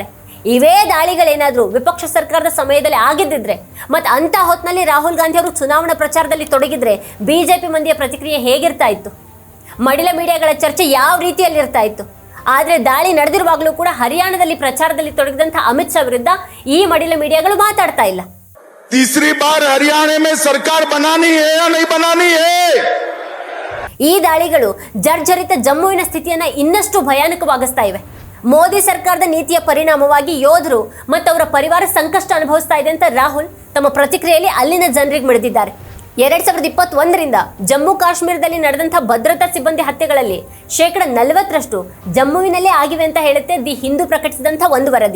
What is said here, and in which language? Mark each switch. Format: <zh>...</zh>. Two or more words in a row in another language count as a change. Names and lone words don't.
<kn>ಇವೇ ದಾಳಿಗಳೇನಾದರೂ ವಿಪಕ್ಷ ಸರ್ಕಾರದ ಸಮಯದಲ್ಲಿ ಆಗಿದ್ದಿದ್ರೆ ಮತ್ತು ಅಂಥ ಹೊತ್ತಿನಲ್ಲಿ ರಾಹುಲ್ ಗಾಂಧಿ ಅವರು ಚುನಾವಣಾ ಪ್ರಚಾರದಲ್ಲಿ ತೊಡಗಿದ್ರೆ ಬಿಜೆಪಿ ಮಂದಿಯ ಪ್ರತಿಕ್ರಿಯೆ ಹೇಗಿರ್ತಾ ಇತ್ತು? ಮಡಿಲ ಮೀಡಿಯಾಗಳ ಚರ್ಚೆ ಯಾವ ರೀತಿಯಲ್ಲಿ ಇರ್ತಾ ಇತ್ತು? ಆದರೆ ದಾಳಿ ನಡೆದಿರುವಾಗಲೂ ಕೂಡ ಹರಿಯಾಣದಲ್ಲಿ ಪ್ರಚಾರದಲ್ಲಿ ತೊಡಗಿದಂಥ ಅಮಿತ್ ಶಾ ವಿರುದ್ಧ ಈ ಮಡಿಲ ಮೀಡಿಯಾಗಳು ಮಾತಾಡ್ತಾ ಇಲ್ಲ.</kn> <hi>तीसरी बार हरियाणा में सरकार बनानी है या नहीं बनानी है?</hi> <kn>ಈ ದಾಳಿಗಳು ಜರ್ಜರಿತ ಜಮ್ಮುವಿನ ಸ್ಥಿತಿಯನ್ನ ಇನ್ನಷ್ಟು ಭಯಾನಕವಾಗಿಸ್ತಾ ಇವೆ. ಮೋದಿ ಸರ್ಕಾರದ ನೀತಿಯ ಪರಿಣಾಮವಾಗಿ ಯೋಧರು ಮತ್ತು ಅವರ ಪರಿವಾರ ಸಂಕಷ್ಟ ಅನುಭವಿಸ್ತಾ ಇದೆ ಅಂತ ರಾಹುಲ್ ತಮ್ಮ ಪ್ರತಿಕ್ರಿಯೆಯಲ್ಲಿ ಅಲ್ಲಿನ ಜನರಿಗೆ ಮಿಡಿದಿದ್ದಾರೆ. 2021ರಿಂದ ಜಮ್ಮು ಕಾಶ್ಮೀರದಲ್ಲಿ ನಡೆದಂಥ ಭದ್ರತಾ ಸಿಬ್ಬಂದಿ ಹತ್ಯೆಗಳಲ್ಲಿ 40% ಜಮ್ಮುವಿನಲ್ಲೇ ಆಗಿವೆ ಅಂತ ಹೇಳುತ್ತೆ ದಿ ಹಿಂದೂ ಪ್ರಕಟಿಸಿದಂಥ ಒಂದು ವರದಿ.</kn>